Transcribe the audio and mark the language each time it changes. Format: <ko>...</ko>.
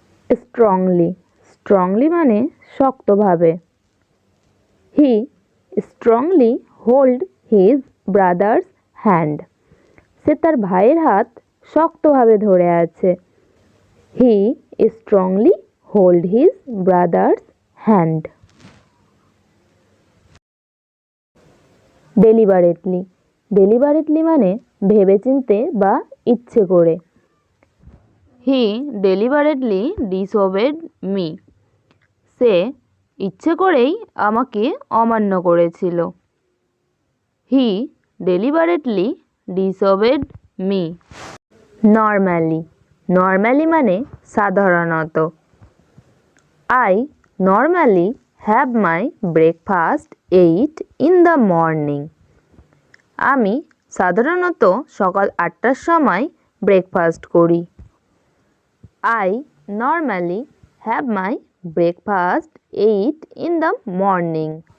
<en>Strongly.</en> <bn>Strongly মানে শক্তভাবে।</bn> <en>He strongly hold his brother's hand.</en> <bn>সে তার ভাইয়ের হাত শক্তভাবে ধরে আছে।</bn> <en>He strongly hold his brother's hand. Deliberately.</en> <bn>Deliberately মানে ভেবেচিন্তে বা ইচ্ছে করে।</bn> <en>He deliberately disobeyed me.</en> <bn>সে ইচ্ছে করেই আমাকে অমান্য করেছিল।</bn> <en>He deliberately disobeyed me. Normally.</en> <bn>Normally মানে সাধারণত।</bn> <en>I normally have my breakfast 8 in the morning.</en> <bn>আমি সাধারণত সকাল 8টার সময় ব্রেকফাস্ট করি।</bn> <en>I normally have my breakfast 8 in the morning.</en>